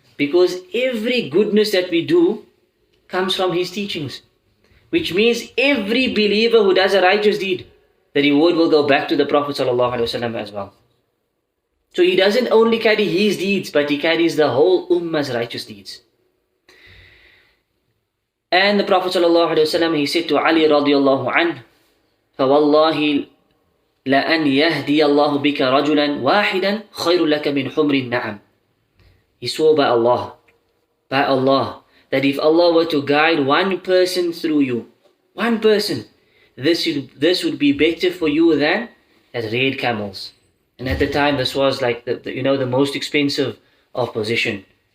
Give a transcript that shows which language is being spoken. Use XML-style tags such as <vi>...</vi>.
<en>Because every goodness that we do comes from his teachings. Which means every believer who does a righteous deed, the reward will go back to the Prophet ﷺ as well. So he doesn't only carry his deeds, but he carries the whole ummah's righteous deeds. And the Prophet ﷺ, he said to Ali radiallahu anhu,</en> <ar>فَوَاللَّهِ لَأَنْ يَهْدِيَ اللَّهُ بِكَ رَجُلًا وَاحِدًا خَيْرٌ لَكَ مِنْ حُمْرِ النَّعَمِ.</ar> <en>He swore by Allah, that if Allah were to guide one person through you, one person, this would be better for you than red camels. And at the time, this was like the most expensive of possession.</en>